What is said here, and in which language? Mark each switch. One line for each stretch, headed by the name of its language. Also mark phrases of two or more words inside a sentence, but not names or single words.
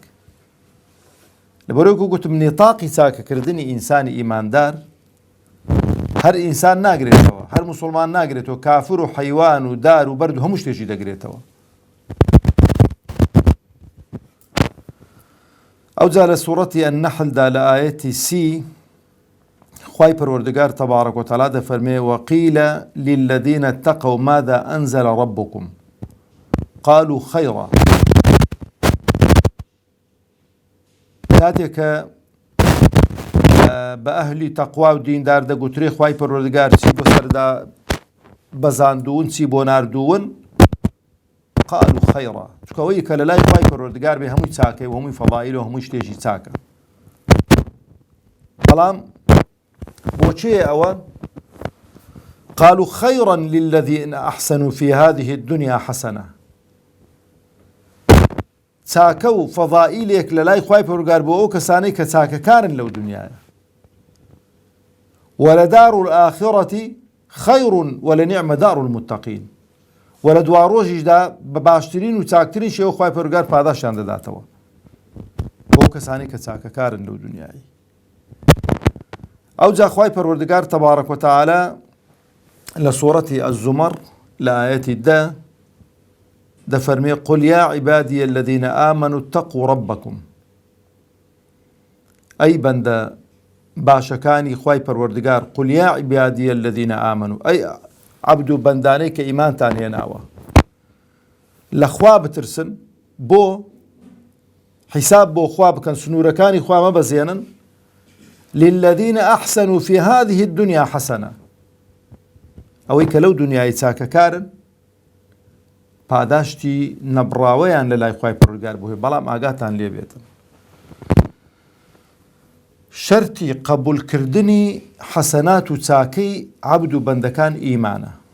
Central Kurdish: لەبەرەوەی گوتم نێتاقی چاکەکردنی ئینسانی ئیماندار هەر ئینسان ناگرێتەوە، هەر موسڵمان ناگرێتەوە، کافر و حەیوان و دار و بەرد و هەموو شتێکی دەگرێتەوە. ئەو جا لە سوورەتی النەحلدا لە ئایەتی 30 خوای پەروەردگار
Arabic: تەبارەک و تەعالا
Central Kurdish: دەفەرمێ
Arabic: وەقیلە للذین اتقوا ماذا أنزل ربكم قالوا خيرا.
Central Kurdish: کاتێک کە بە ئەهلی تەقوا و دیندار دەگوترێ خوای پەروەردگار چی بۆ سەردا بەزاندوون، چی بۆ ناردوون،
Arabic: قالوا خيرا،
Central Kurdish: چکەوەی کە لە لای خوای پەروەردگار بێ هەمووی چاکەی و هەمووی فەضائیل و هەمووی شتێکی چاکە. بەڵام بۆچێ ئەوە؟
Arabic: قالوا خيرا للذين أحسنوا في هذه الدنيا حسنة.
Central Kurdish: چاکە و فەضائیلێک لە لای خوای پەروەردگار بۆ ئەو کەسانەی کە چاکەکارن لەو دنیایە.
Arabic: ولدار الآخرة خير ولنعم دار المتقين.
Central Kurdish: وە لە دوا ڕۆژیشدا بە باشترین و چاکترین شێوە خوای پەروەردگار پاداشیان دەداتەوە بۆ کەسانی کە چاکەکارن لەو دنیایی. ئەو جا خوای پەروەردگار
Arabic: تەبارەک و تەعالا
Central Kurdish: لە سوورەتی الزومەر لە ئایەتی 10 دەفەرمێ
Arabic: قل يا عبادي الذين آمنوا اتقوا ربكم.
Central Kurdish: ئەی بەندە باشەکانی خوای پەروەردگار،
Arabic: قل يا عبادي الذين آمنوا،
Central Kurdish: ئەی عەبد و بەندانەی کە ئیمانتان هێناوە، لە خوا بترسن، بۆ حیساب بۆ خوا بکەن، سنوورەکانی خوا مەبەزێنن.
Arabic: للذين أحسنوا في هذه الدنيا حسنة.
Central Kurdish: ئەوەی کە لەو دنیای چاکەکارن پاداشتی نەبڕاوەیان لە لای خوای پەروەردگار بووێ، بەڵام ئاگاتان لێ بێتن. شەرتی قبولکردنی حەسەنات و چاکەی عەبد و بەندەکان ئیمانە.